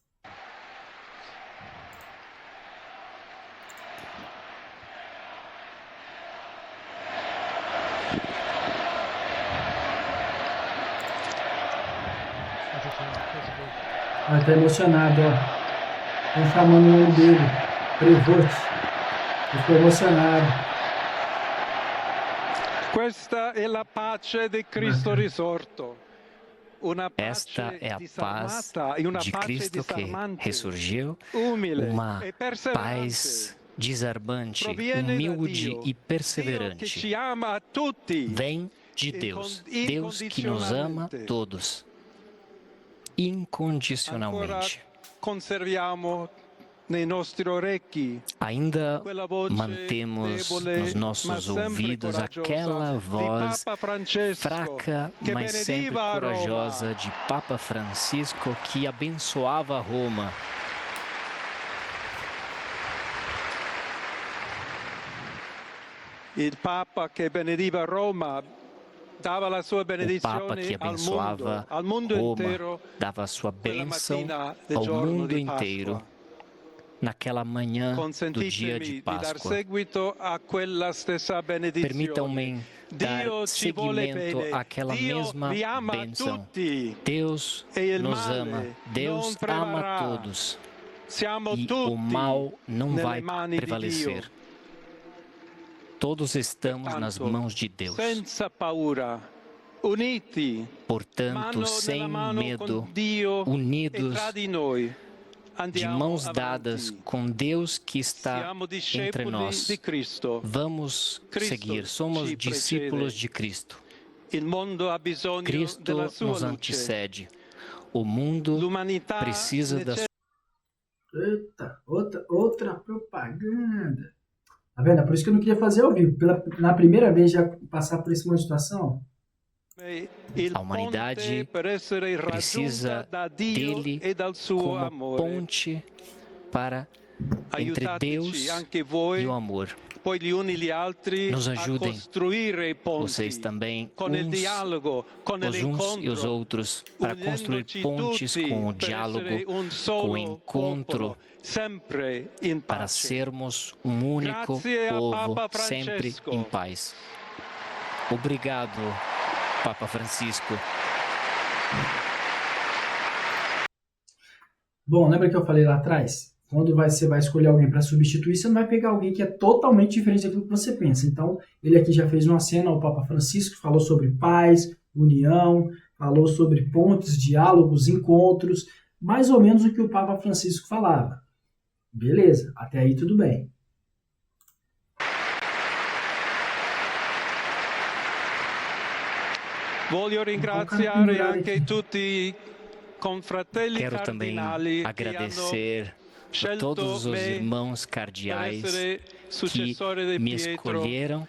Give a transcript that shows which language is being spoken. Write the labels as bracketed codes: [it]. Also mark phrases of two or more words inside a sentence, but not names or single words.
[pt] Ele tá emocionado, ó. Estão chamando o nome dele. Prevost. Ele ficou emocionado. [it] Questa è la pace di Cristo risorto. [pt] Esta é a paz de Cristo que ressurgiu, uma paz desarmante, humilde e perseverante. Vem de Deus, Deus que nos ama todos, incondicionalmente. Ainda mantemos nos nossos ouvidos aquela voz fraca, mas sempre corajosa de Papa Francisco que abençoava Roma. [it] Il Papa che benediva Roma dava la sua [pt] O Papa que [it] benedizione [pt] abençoava [it] al mondo [pt] Roma [it] intero [pt] dava sua [it] quella [pt] bênção [it] mattina del [pt] ao [it] giorno [pt] mundo [it] di [pt] inteiro [it] Pasqua. [pt] naquela manhã do dia de [it] Consentitemi di dar [pt] Páscoa. [it] seguito a quella stessa benedizione. [pt] Permitam-me dar [it] Dio ci vuole [pt] seguimento [it] bene. [pt] àquela [it] Dio [pt] mesma [it] vi ama [pt] bênção. [it] tutti. [pt] Deus [it] E il [pt] nos [it] male [pt] ama, Deus [it] non prevarrà. [pt] ama todos [it] Siamo [pt] e [it] tutti [pt] o mal não [it] nelle [pt] vai [it] mani di [pt] prevalecer. [it] Dio. [pt] Todos estamos nas [it] Tanto, [pt] mãos de Deus. [it] senza paura, uniti, [pt] Portanto, [it] mano [pt] sem [it] nella mano [pt] medo, [it] con Dio e [pt] unidos, [it] tra di noi, [pt] de [it] andiamo [pt] mãos [it] avanti. [pt] dadas com Deus que está [it] Siamo [pt] entre [it] discepoli [pt] nós, [it] di Cristo. [pt] vamos [it] Cristo [pt] seguir. Somos [it] ci [pt] discípulos [it] precede. [pt] de Cristo. [it] Il mondo ha bisogno [pt] Cristo [it] della sua [pt] nos [it] luce. [pt] antecede. O mundo [it] L'umanità [pt] precisa da [it] necessita [pt] Eita, outra propaganda. Tá vendo? É por isso que eu não queria fazer ao vivo. Na primeira vez já passar por essa situação. [it] il [pt] A humanidade [it] ponte per essere [pt] precisa [it] raggiunta da Dio [pt] dele [it] e dal suo [pt] como [it] amore. [pt] ponte para entre Deus [it] Aiutateci anche voi, [pt] e o amor. [it] poi gli uni gli altri [pt] Nos [it] a [pt] ajudem, [it] costruire i ponti [pt] vocês também, [it] con il [pt] uns, [it] dialogo, con [pt] os uns e os [it] l'incontro, [pt] outros, para construir [it] unendoci [pt] pontes [it] tutti [pt] com o [it] per [pt] diálogo, [it] essere un [pt] com o [it] solo [pt] encontro, [it] popolo, sempre in [pt] para [it] pace. [pt] sermos um único [it] Grazie a [pt] povo, [it] Papa [pt] sempre [it] Francesco. [pt] em paz. Obrigado, Papa Francisco. Bom, lembra que eu falei lá atrás? Quando você vai escolher alguém para substituir, você não vai pegar alguém que é totalmente diferente daquilo que você pensa. Então, ele aqui já fez uma cena ao Papa Francisco, falou sobre paz, união, falou sobre pontes, diálogos, encontros, mais ou menos o que o Papa Francisco falava. Beleza, até aí tudo bem. [it] Voglio ringraziare anche tutti i confratelli [pt] Quero também [it] cardinali che hanno [pt] agradecer a todos os irmãos cardeais que me escolheram